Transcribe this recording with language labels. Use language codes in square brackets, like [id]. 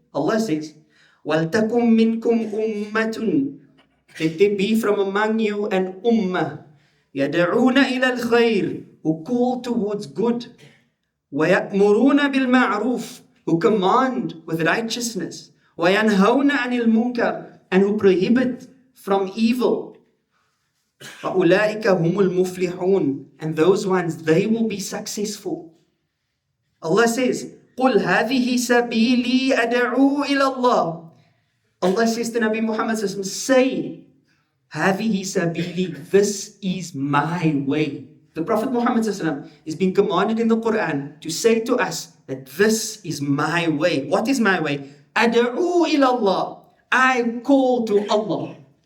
[en] Allah says, وَلْتَكُمْ مِنْكُمْ أُمَّةٌ, let there be from among you an ummah, يَدَعُونَ إِلَى الْخَيْرِ, who call towards good, وَيَأْمُرُونَ بِالْمَعْرُوفِ, who command with righteousness, وَيَنْهَوْنَ عَنِ الْمُنْكَرِ, and who prohibit from evil. فَأُولَٰئِكَ هُمُ الْمُفْلِحُونَ, and those ones, they will be successful. [ar] Allah says, قُلْ هَذِهِ سَبِيلِي أَدْعُو إِلَى اللَّهِ. [en] Allah says to Nabi Muhammad, say, هَذِهِ سَبِيلِي, this is my way. The Prophet Muhammad is being commanded in the Quran to say to us that this is my way. What is my way? أَدْعُو إِلَى اللَّهِ, I call to Allah.